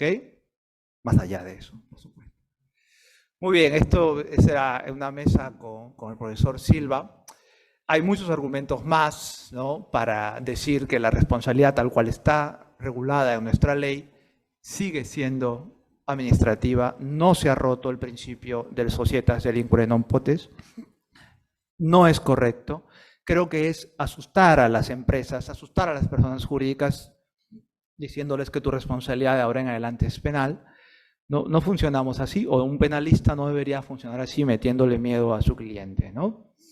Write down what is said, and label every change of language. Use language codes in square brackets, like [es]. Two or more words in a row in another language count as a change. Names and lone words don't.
[es] Más allá de eso, por supuesto. Muy bien, esto será una mesa con el profesor Silva. Hay muchos argumentos más, ¿no?, para decir que la responsabilidad tal cual está regulada en nuestra ley sigue siendo administrativa, no se ha roto el principio del [la] societas delinquere non potest, [es] no es correcto. Creo que es asustar a las empresas, asustar a las personas jurídicas, diciéndoles que tu responsabilidad de ahora en adelante es penal. No funcionamos así, o un penalista no debería funcionar así metiéndole miedo a su cliente, ¿no?